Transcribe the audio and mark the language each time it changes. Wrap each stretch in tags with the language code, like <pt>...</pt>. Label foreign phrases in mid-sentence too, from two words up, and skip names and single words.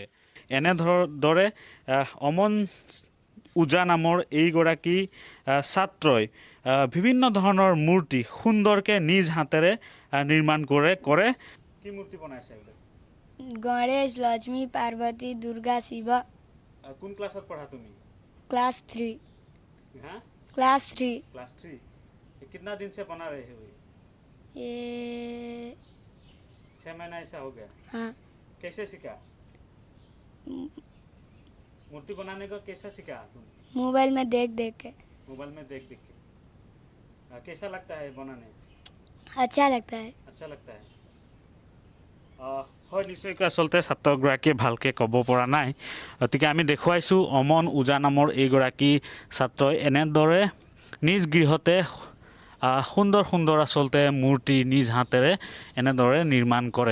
<as>এনেদৰে অমন ওজা নামৰ এইগৰাকী ছাত্ৰই বিভিন্ন ধৰণৰ মূৰ্তি সুন্দৰকৈ নিজ হাতেৰে নিৰ্মাণ কৰে। কি মূৰ্তি বনাইছে? গণেশ, লক্ষ্মী, পাৰ্বতী, দুৰ্গা, শিৱ। কোন ক্লাছত পঢ়া তুমি?</as> <hi>क्लास 3। हाँ? क्लास 3। क्लास 3। कितना दिन से बना रहे हो? ये 6 महीना ऐसा हो गया। हाँ। कैसे सीखा? मूर्ति बनाने का कैसा सीखा तुम? मोबाइल में देख देख के। मोबाइल में देख देख के। कैसा लगता है बनाने? अच्छा लगता है। अच्छा लगता है।</hi> <as>হয় নিশ্চয়কৈ আচলতে ছাত্ৰগৰাকীয়ে ভালকৈ ক'ব পৰা নাই, গতিকে আমি দেখুৱাইছোঁ অমন ওজা নামৰ এইগৰাকী ছাত্ৰই এনেদৰে নিজ গৃহতে সুন্দৰ সুন্দৰ আচলতে মূৰ্তি নিজ হাতেৰে এনেদৰে নিৰ্মাণ কৰে।</as>